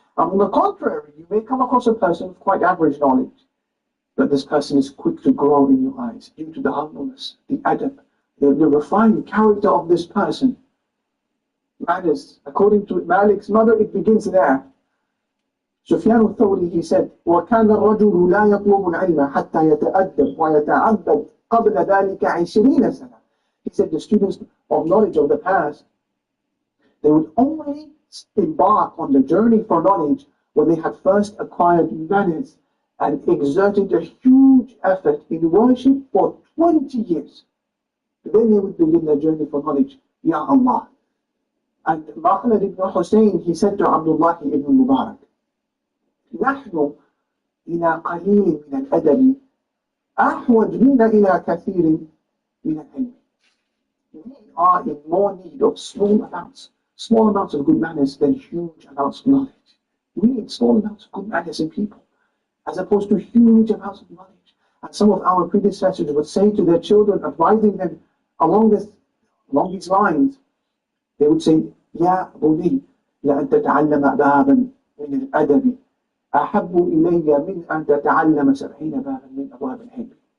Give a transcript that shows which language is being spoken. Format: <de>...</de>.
<en>And on the contrary, you may come across a person of quite average knowledge, but this person is quick to grow in your eyes due to the humbleness, the adab, the refined character of this person. Manners, according to Malik's mother, it begins there. Sufyan al-Thawri, he said,</en> <ar>وَكَانَ الرَّجُلُ لَا يَطْلُبُ الْعِلْمَ حَتَّى يَتَأَدَّبْ وَيَتَعَبَّدْ قَبْلَ ذَلِكَ 20 سَنَةً.</ar> <en>He said the students of knowledge of the past, they would only embark on the journey for knowledge when they had first acquired manners and exerted a huge effort in worship for 20 years. Then they would begin their journey for knowledge. Ya Allah. And Makhlad ibn Hussein, he said to Abdullah ibn Mubarak,</en> <ar>نحن إلى قليل من الأدب أحوج منا إلى كثير من العلم.</ar> <en>We are in more need of small amounts of good manners than huge amounts of knowledge. We need small amounts of good manners in people, as opposed to huge amounts of knowledge. And some of our predecessors would say to their children, advising them along these lines, they would say,</en> <ar>يا بني لأن تتعلم بابا من الأدب أحب إلي من أن تتعلم 70 بابا من أبواب العلم.</ar>